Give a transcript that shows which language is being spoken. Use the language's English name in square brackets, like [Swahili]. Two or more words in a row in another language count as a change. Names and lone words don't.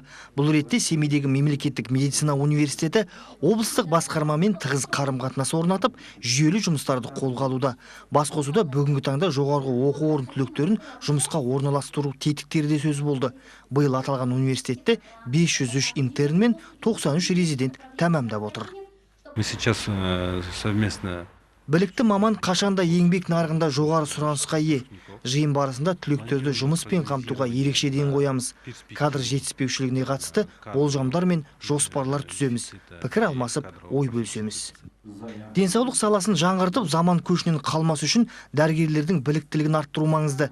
[Kazakh] Бұл ретте Семейдегі мемлекеттік медицина университеті облыстық басқармамен тығыз қарым-қатынас орнатып, жүйелі жұмыстарды қолға алуда. Басқосуда бүгінгі таңда жоғарғы оқу орын түлектерін жұмысқа орналастыру тетіктері де сөз болды. Биыл аталған университетте 503 интерн мен 93 резидент тәмамдап отыр. [Russian] Мы сейчас совместно [Kazakh] Білікті маман қашанда еңбек нарығында жоғары сұранысқа ие. Жиын барысында түлектерді жұмыспен қамтуға ерекше ден қоямыз. Кадр жетіспеушілігіне қатысты болжамдар мен жоспарлар түземіз. Пікір алмасып, ой бөлісеміз. Денсаулық саласын жаңғыртып, заман көшінен қалмас үшін дәрігерлердің біліктілігін арттыру маңызды.